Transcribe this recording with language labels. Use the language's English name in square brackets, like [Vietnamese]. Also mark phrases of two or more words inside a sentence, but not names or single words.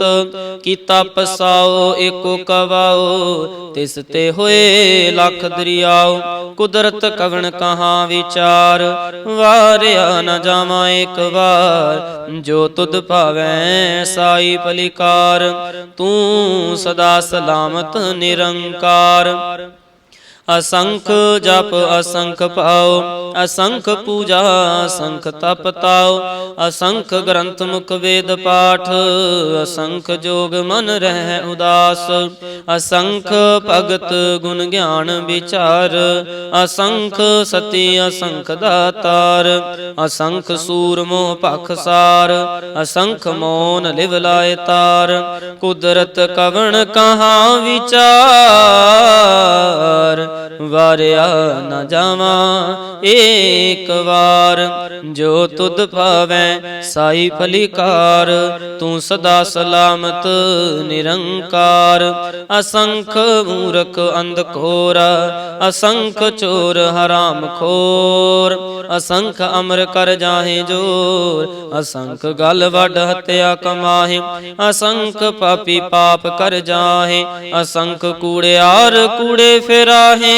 [Punjabi] ਕੀਤਾ ਪਸਾਓ ਏਕੋ ਕਵਾਓ ਤਿਸ ਤੇ ਹੋਏ ਲੱਖ ਦਰਿਆਓ। ਕੁਦਰਤ ਕਵਣ ਕਹਾਂ ਵਿਚਾਰ ਵਾਰਿਆ ਨ ਜਾਵਾਂ ਇੱਕ ਵਾਰ। ਜੋ ਤੁਧ ਭਾਵੈ ਸਾਈ ਪਲਿਕਾਰ ਤੂੰ ਸਦਾ ਸਲਾਮਤ ਨਿਰੰਕਾਰ। ਅਸੰਖ ਜਪ ਅਸੰਖ ਪਾਓ ਅਸੰਖ ਪੂਜਾ ਅਸੰਖ ਤਪ ਤਾਓ। ਅਸੰਖ ਗ੍ਰੰਥ ਮੁਖ ਵੇਦ ਪਾਠ ਅਸੰਖ ਜੋਗ ਮਨ ਰਹ ਉਦਾਸ। ਅਸੰਖ ਭਗਤ ਗੁਣ ਗਿਆਨ ਵਿਚਾਰ ਅਸੰਖ ਸਤੀ ਅਸੰਖ ਦਾਤਾਰ। ਅਸੰਖ ਸੂਰਮੋ ਪਖਸਾਰ ਅਸੰਖ ਮੌਨ ਲਿਵ ਲਾਏ ਤਾਰ। ਕੁਦਰਤ ਕਵਣ ਕਹਾਂ ਵਿਚਾਰ ਵਾਰਿਆ ਨਾ ਜਾਵਾਂ ਏਕ ਵਾਰ। ਜੋ ਤੁਧ ਭਾਵੈ ਸਾਈ ਭਲੀਕਾਰ, ਤੂੰ ਸਦਾ ਸਲਾਮਤ ਨਿਰੰਕਾਰ। ਅਸੰਖ ਮੂਰਖ ਅੰਧਕੋਰ, ਅਸੰਖ ਚੋਰ ਹਰਾਮ ਖੋਰ। ਅਸੰਖ ਅਮਰ ਕਰ ਜਾਹੇ ਜੋਰ, ਅਸੰਖ ਗਲ ਵਡ ਹਤਿਆ ਕਮਾਹੇ। ਅਸੰਖ ਪਾਪੀ ਪਾਪ ਕਰ ਜਾਹੇ, ਅਸੰਖ ਕੂੜਿਆਰ ਕੂੜੇ ਫਿਰਾਹੇ।